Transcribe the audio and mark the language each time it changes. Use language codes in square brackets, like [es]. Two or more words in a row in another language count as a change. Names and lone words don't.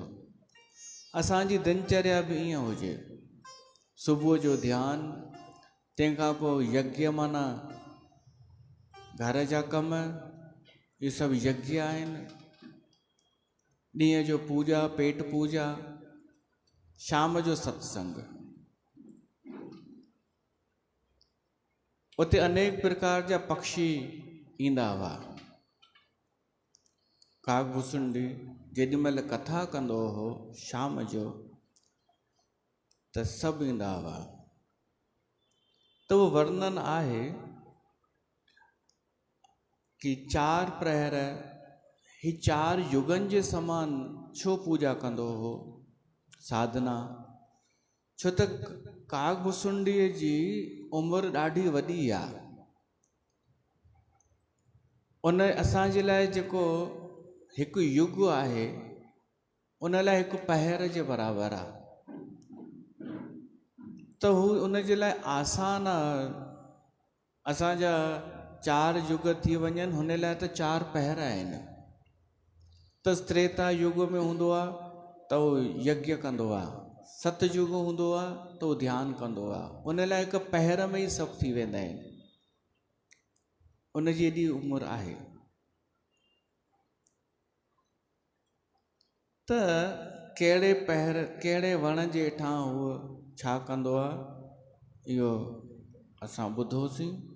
[sd] असांजी दिनचर्या बि ईअं हुजे। सुबुह जो ध्यानु, तंहिंखां पोइ यज्ञ, माना घर जा कम, इहे सभु यज्ञ आहिनि। ॾींहं जो पूॼा, पेट पूॼा, शाम जो सत्संग। उते अनेक प्रकार जा पक्षी ईंदा हुआ। काकभुसुंडी जेॾीमहिल कथा कंदो हो शाम जो, त सभु ईंदा हुआ। त उहो वर्णन आहे कि 4 प्रहर ही 4 युगनि जे समान छो पूॼा कंदो हो, साधना। छो त काकभुसुंडीअ जी उमिरि ॾाढी वॾी आहे। उन असांजे लाइ जेको हिकु युग आहे, उन लाइ हिकु पहर जे बराबरि आहे। त हू उन जे लाइ आसान आहे। असांजा 4 युग थी वञनि, हुन लाइ त 4 पहर आहिनि। त त्रेता युग में हूंदो आहे त उहो यज्ञ कंदो आहे, सतयुग हूंदो आहे त उहो ध्यानु कंदो आहे। उन लाइ हिकु पहर में ई सभु थी वेंदा आहिनि। उन जी एॾी उमिरि आहे। त कहिड़े पहर, कहिड़े वण जे हेठां उहो छा कंदो आहे, इहो असां ॿुधोसीं।